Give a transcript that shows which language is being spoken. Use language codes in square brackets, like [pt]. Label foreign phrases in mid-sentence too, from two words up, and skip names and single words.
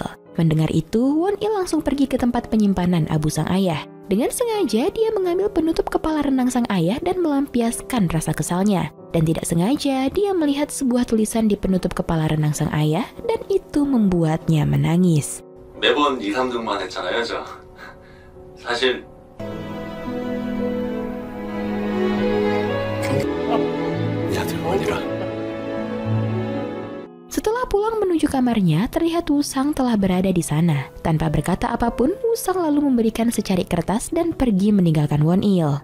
[id] Mendengar itu, Won-il langsung pergi ke tempat penyimpanan abu sang ayah. Dengan sengaja dia mengambil penutup kepala renang sang ayah dan melampiaskan rasa kesalnya. Dan tidak sengaja dia melihat sebuah tulisan di penutup kepala renang sang ayah dan itu membuatnya menangis. [ko] 매번 2, 3등만 했잖아요, 저. 사실 [id] Setelah pulang menuju kamarnya, terlihat Woo-sang telah berada di sana. Tanpa berkata apapun, Woo-sang lalu memberikan secarik kertas dan pergi meninggalkan Won-il.